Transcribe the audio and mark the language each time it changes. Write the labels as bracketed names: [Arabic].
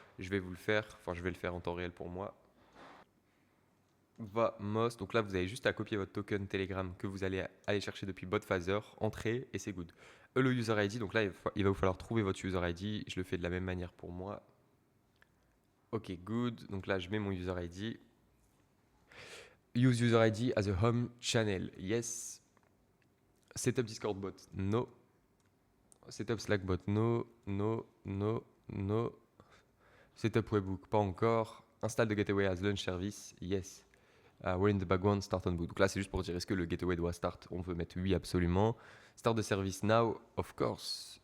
[French] Je vais le faire en temps réel pour moi. Vamos. Donc là, vous avez juste à copier votre token Telegram que vous allez aller chercher depuis BotPhaser, entrer et c'est good. Le user ID, donc là, il va vous falloir trouver votre user ID. Je le fais de la même manière pour moi. Ok, good. Donc là, je mets mon user ID. [English] Use user ID as a home channel. Yes. Setup Discord bot. No. Setup Slack bot. No. No. No. No. Setup webhook. [French] Pas encore. [English] Install the gateway as launch service. Yes. We're in the background, start on boot. [French] Donc là, c'est juste pour dire est-ce que le gateway doit start? On veut mettre oui, absolument. [English] Start the service now, of course.